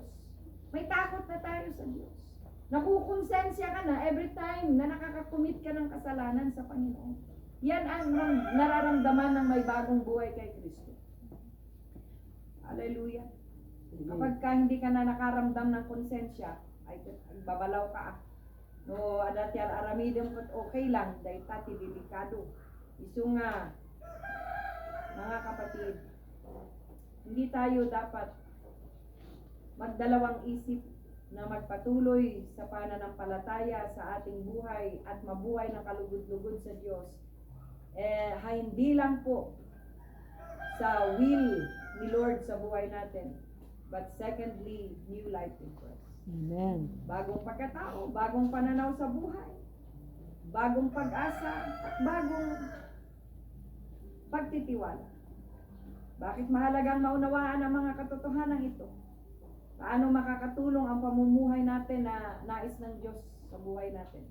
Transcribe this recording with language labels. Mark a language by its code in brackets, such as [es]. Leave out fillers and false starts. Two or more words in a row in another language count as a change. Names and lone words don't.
[tl] May takot na tayo sa Diyos. Nakukonsensya ka na [en] every time [tl] na nakakakumit ka ng kasalanan sa Panginoon. Yan ang nararamdaman ng may bagong buhay kay Kristo. Hallelujah. Kapag hindi ka na nakaramdam ng konsensya, ay babalaw ka. [ilo] No, dati aramidem ko [tl] okay lang, dahil [ilo] tati delikado. Isu nga, [tl] mga kapatid, hindi tayo dapat magdalawang isip na magpatuloy sa pananampalataya sa ating buhay at mabuhay ng kalugod-lugod sa Diyos. Hindi lang po sa will ni Lord sa buhay natin, [en] but secondly, new life in Christ. Amen. [tl] Bagong pagkatao, bagong pananaw sa buhay, bagong pag-asa, at bagong pagtitiwala. Bakit mahalagang maunawaan ang mga katotohanan ito? Paano makakatulong ang pamumuhay natin na nais ng Diyos sa buhay natin?